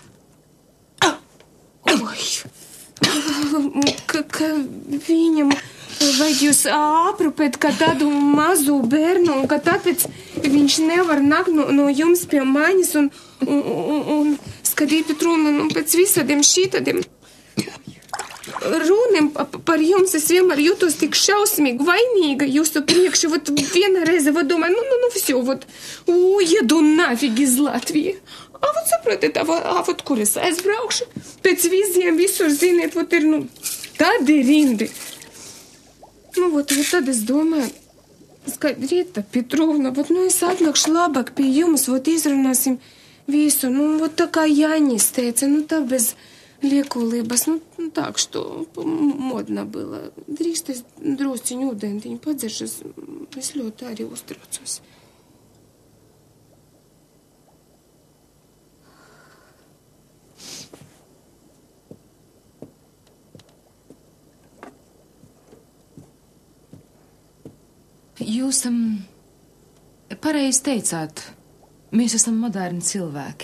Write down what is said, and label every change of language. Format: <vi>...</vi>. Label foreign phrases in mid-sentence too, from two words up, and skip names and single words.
<lv>Ka viņam vajag jūs aprūpēt kā tādu mazu bērnu, un ka tāpēc viņš nevar nākt no jums pie maņas un skatīt runu un pēc visādiem šitādiem runiem par jums. Es vienmēr jūtos tik šausmīgi vainīga jūsu priekšu. Вот viena reize domāju,</lv> <ru>все, вот уеду нафиг из Латвии.</ru> <lv>Вот saprotiet, вот kur es aizbraukšu? Pēc vīziem visur, ziniet, вот ir, tādi rindi. Вот tad es domāju, Skaidrīta Petrovna, es atnākšu labāk pie jums, izrunāsim visu, вот tā kā Jānis teica, tā bez liekulības,</lv> <ru>так, что модно было.</ru> <lv>Drīkst es drusciņu ūdentiņu padzeršu, es ļoti arī uztraucos. Jūs pareizi teicāt, mēs esam moderni cilvēki.</lv>